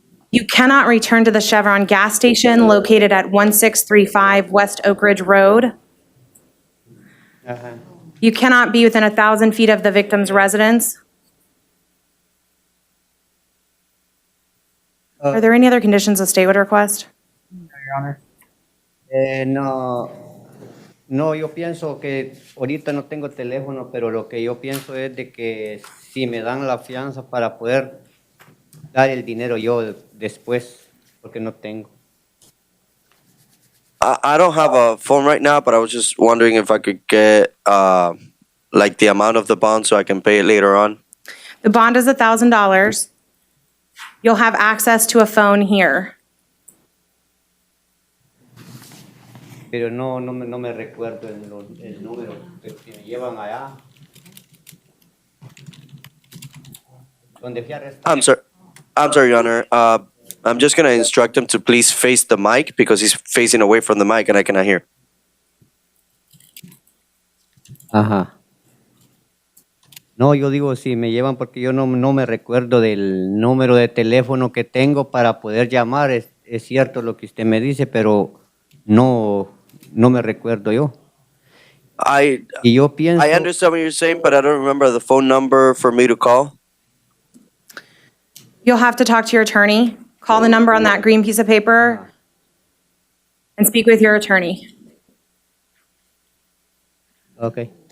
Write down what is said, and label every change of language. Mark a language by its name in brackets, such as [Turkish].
[English] You cannot return to the Chevron gas station located at 1635 West Oak Ridge Road. Ajá. You cannot be within 1,000 feet of the victim's residence. Are there any other conditions the state would request? No, Your Honor. [Spanish] No, no, yo pienso que ahorita no tengo teléfono, pero lo que yo pienso es de que si me dan la fianza para poder dar el dinero yo después, porque no tengo. [English] I don't have a phone right now, but I was just wondering if I could get like the amount of the bond so I can pay it later on. The bond is $1,000. You'll have access to a phone here. [Spanish] Pero no me recuerdo el número que me llevan allá. Donde fui arrestado. [English] I'm sorry, Your Honor. I'm just gonna instruct him to please face the mic because he's facing away from the mic and I cannot hear. Ajá. [Spanish] No, yo digo si me llevan porque yo no me recuerdo del número de teléfono que tengo para poder llamar. Es cierto lo que usted me dice, pero no me recuerdo yo. Y yo pienso. [English] I understand what you're saying, but I don't remember the phone number for me to call. You'll have to talk to your attorney. Call the number on that green piece of paper and speak with your attorney. Okay.